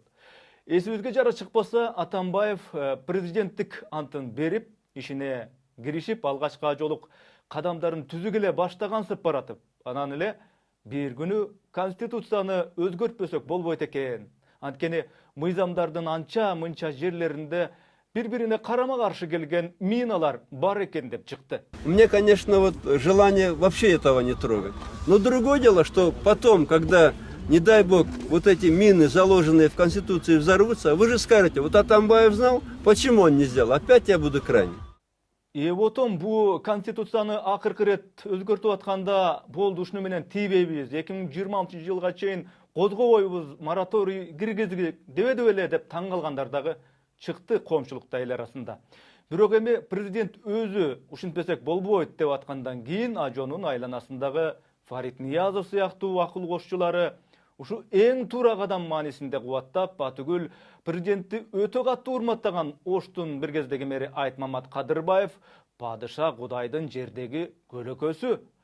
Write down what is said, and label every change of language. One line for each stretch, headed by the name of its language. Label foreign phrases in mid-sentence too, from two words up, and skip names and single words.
Kyrgyz: Эсибизге жара чыкпаса, Атамбаев президенттик антын берип, ишине киришип, алгачкы жолук кадамдарын түзүк эле баштагансып баратып, анан эле бир күнү Конституцияны өзгөртпөсөк болбойт экен. Анткени мыйзамдардын анча-мынча жерлеринде бири-бирине карама-каршы келген миналар бар экен деп чыкты.
Russian: Мне, конечно, желание вообще этого не трогать. Но другое дело, что потом, когда, не дай бог, вот эти мины, заложенные в Конституции, взорвутся, вы же скажете, вот Атамбаев знал, почему он не сделал? Опять я буду крайним. И потом
Kyrgyz: бу Конституцияны акыркы рет өзгөртүп атканда болду ушуну менен тийбейбиз. 2026 жылга чейин козгобойбуз, мораторий киргизгилик дебеди эле деп таң калгандар дагы чыкты коомчулукта эл арасында. Бирок эми президент өзү ушинтпесек болбойт деп аткандан кийин Ажонун айланасындагы Фарид Ниязов сыяктуу акыл кошчулары ушу эң туура кадам маанисинде кубаттап, батүгүл президентти өтө катуу урматтаган Оштун бир кездеги мэри Айтмамат Кадырбаев падыша Кудайдын жердеги көлөкөсү.